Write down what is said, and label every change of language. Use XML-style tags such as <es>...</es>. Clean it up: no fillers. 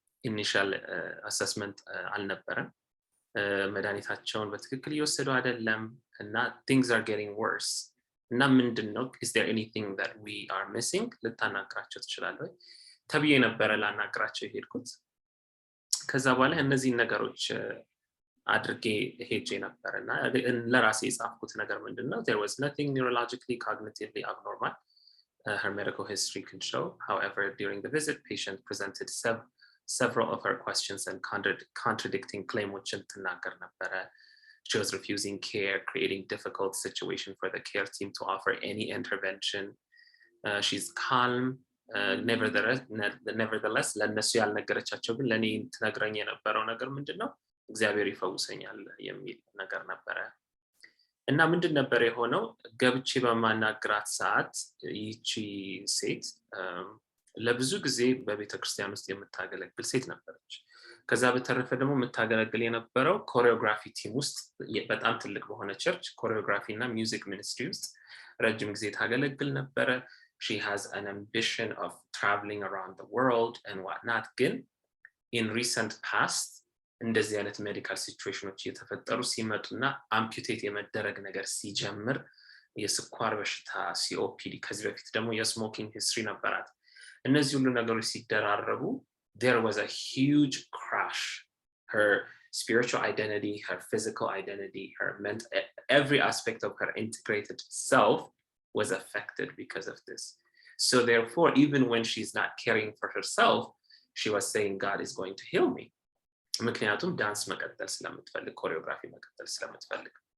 <am>ኢኒሻል አሰስመንት አልነበረም። መድኃኒታቸውን በትክክል እየወሰዱ አይደለም እና</am> <en>things are getting worse</en> <am>እና ምንድነው</am> <en>is there anything that we are missing</en> <am>ልታናግራቸው ትችላለህ ተብዬ ነበረ ላናግራቸው የሄድኩት። ከዛ በኋላ እነዚህ ነገሮች አድርጌ ሄጄ ነበርና ለራሴ የጻፍኩት ነገር ምንድነው</am> <en>there was nothing neurologically cognitively abnormal. Her medical history could show. However, during the visit, patient presented several of her questions and contradicting claims</en> <am>ትናገር ነበረ.</am> <en>She was refusing care, creating difficult situation for the care team to offer any intervention. She's calm. Nevertheless</en> <am>ለነሱ ያልነገረቻቸው ግን ለኔ ትነግረኝ የነበረው ነገር ምንድነው እግዚአብሔር ይፈውሰኛል የሚል ነገር ነበረ እና ምንድን ነበር የሆነው ገብቼ በማናግራት ሰዓት ይቺ ሴት ለብዙ ጊዜ በቤተክርስቲያን ውስጥ የምታገለግል ሴት ነበረች። ከዛ በተረፈ ደግሞ የምታገለግል የነበረው ኮሪዮግራፊ ቲም ውስጥ በጣም ትልቅ በሆነ ቸርች ኮሪዮግራፊ እና ሚውዚክ ሚኒስትሪ ውስጥ ረጅም ጊዜ ታገለግል ነበረ።</am> <en>She has an ambition of traveling around the world and whatnot.</en> <am>ግን</am> <en>in recent past</en> <am>እንደዚህ አይነት ሜዲካል ሲቹዌሽኖች እየተፈጠሩ ሲመጡና አምፑቴት የመደረግ ነገር ሲጀምር የስኳር በሽታ COPD ከዚህ በፊት ደግሞ የስሞኪንግ ሂስትሪ ነበራት። እነዚህ ሁሉ ነገሮች ሲደራረቡ</am> <en>there was a huge crash. Her spiritual identity, her physical identity, her mental, every aspect of her integrated self was affected because of this. So therefore, even when she's not caring for herself, she was saying God is going to heal me.</en> <am>ምክንያቱም ዳንስ መቀጠል ስለምትፈልግ ኮሪዮግራፊ መቀጠል ስለምትፈልግ.</am>